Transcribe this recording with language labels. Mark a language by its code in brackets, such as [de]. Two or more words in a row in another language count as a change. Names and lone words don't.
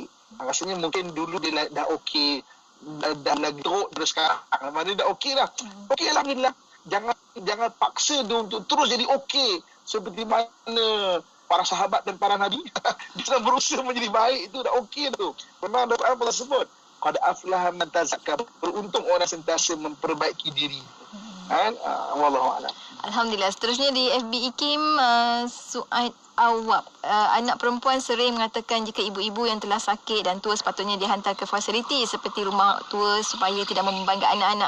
[ms] Rasanya mungkin dulu dia dah okey, dah lagi teruk terus sekarang. Mana dah okey dah. Okey, alhamdulillah. Jangan paksa dia untuk terus jadi okey seperti mana para sahabat dan para nabi. Dia sedang berusaha menjadi baik, itu dah okey tu. Memang ada Allah sebut, [ar] قد أفلح من تزكى. [ms] Beruntung orang sentiasa memperbaiki diri. [ar] والله أعلم. [ms] Alhamdulillah. Seterusnya di FB IKIM, Suaid Awab. Anak perempuan sering mengatakan jika ibu-ibu yang telah sakit dan tua sepatutnya dihantar ke fasiliti seperti rumah tua supaya tidak membebangkan anak-anak.